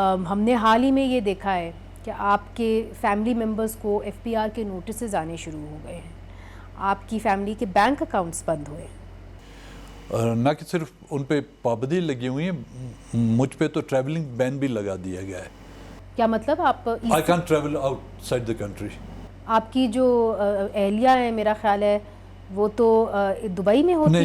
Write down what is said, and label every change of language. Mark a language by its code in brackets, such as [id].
[ur] ہم نے حال ہی میں یہ دیکھا ہے کہ آپ کے فیملی ممبرز کو FPR کے نوٹسز آنے شروع ہو گئے ہیں، آپ کی فیملی کے بینک اکاؤنٹس بند ہوئے. نہ کہ صرف ان پہ پابندی لگی ہوئی ہیں، مجھ پہ تو ٹریولنگ بین بھی لگا دیا گیا ہے. کیا مطلب؟ آپ [en] I can't travel outside the country. [ur] آپ کی جو اہلیہ ہیں میرا خیال ہے وہ تو دبئی میں ہوتی ہے.